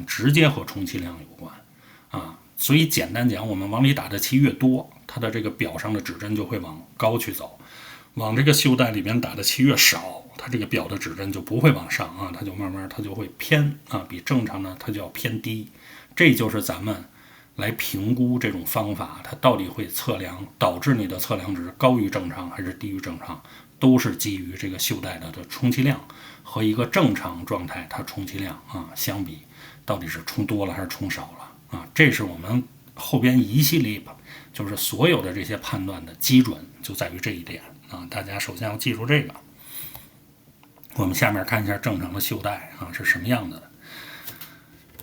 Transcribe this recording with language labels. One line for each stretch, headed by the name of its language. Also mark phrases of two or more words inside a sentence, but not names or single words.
Chinese: 直接和充氣量有關所以簡單講，我們往裡打的氣越多，它的這個表上的指針就會往高去走，往這個袖帶裡邊打的氣越少，它這個表的指針就不會往上它就慢慢它就會偏比正常的它就要偏低。這就是咱們來評估這種方法它到底會測量導致你的測量值高於正常還是低於正常，都是基於這個袖帶的充氣量和一個正常狀態它充氣量相比，到底是充多了還是充少了這是我們後邊一系列就是所有的這些判斷的基準就在於這一點大家首先要記住這個。我們下面看一下正常的袖帶是什麼樣的。